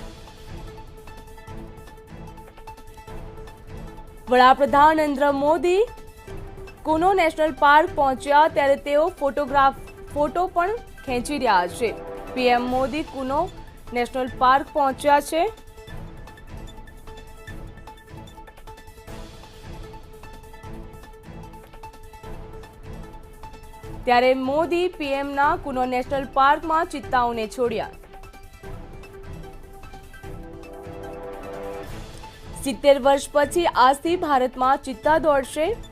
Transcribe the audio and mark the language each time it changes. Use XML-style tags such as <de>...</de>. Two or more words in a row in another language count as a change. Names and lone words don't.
<gu>વડાપ્રધાન નરેન્દ્ર મોદી કૂનો નેશનલ પાર્ક પહોંચ્યા ત્યારે તેઓ ફોટો પણ ખેંચી રહ્યા છે। પીએમ મોદી કૂનો નેશનલ પાર્ક પહોંચ્યા છે। ત્યારે મોદી પીએમના કુનો નેશનલ પાર્કમાં ચિત્તાઓને છોડ્યા। 70 વર્ષ પછી આજથી ભારતમાં ચિત્તા દોડશે।</gu>